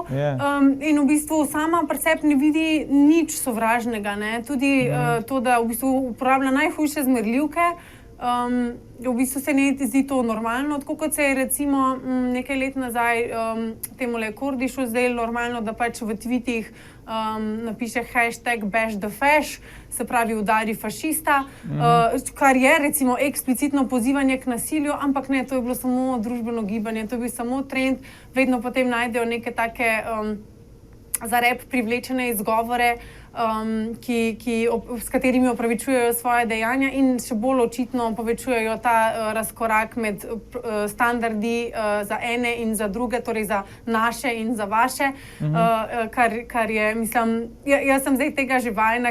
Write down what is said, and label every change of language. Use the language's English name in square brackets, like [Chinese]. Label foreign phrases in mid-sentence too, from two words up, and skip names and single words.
[Slovenian] In v bistvu sama pri sebi ne vidi nič sovražnega, ne. Tudi to, da v bistvu uporablja najhujše zmerljivke, v bistvu se ne zdi to normalno, tako kot se je recimo nekaj let nazaj temule Kordišu zdaj normalno, da pač v tweetih napiše hashtag [English] bash the fash, [Slovenian] se pravi udari fašista, kar je recimo eksplicitno pozivanje k nasilju, ampak ne, to je bilo samo družbeno gibanje, to je bil samo trend, vedno potem najdejo neke take za rep privlečene izgovore, s katerimi opravičujejo svoje dejanja in še bolj očitno povečujejo ta razkorak med standardi za ene in za druge, torej za naše in za vaše, kar je, mislim, jaz sem zdaj tega že vajena,